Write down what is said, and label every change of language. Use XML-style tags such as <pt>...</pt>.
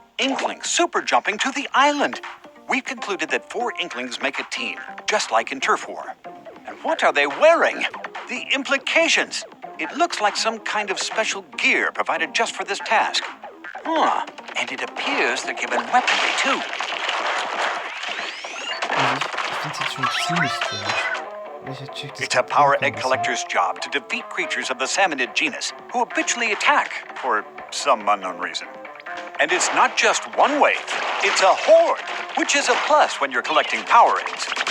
<en>Inklings super jumping to the island! We've concluded that 4 Inklings make a team, just like in Turf War. And what are they wearing? The implications! It looks like some kind of special gear provided just for this task. And it appears they're given weaponry too.</en> <de>Also ich finde es jetzt schon ziemlich strange.</de> <en>It's a power egg collector's job to defeat creatures of the salmonid genus who habitually attack for some unknown reason. And it's not just one wave, it's a horde, which is a plus when you're collecting power eggs.</en>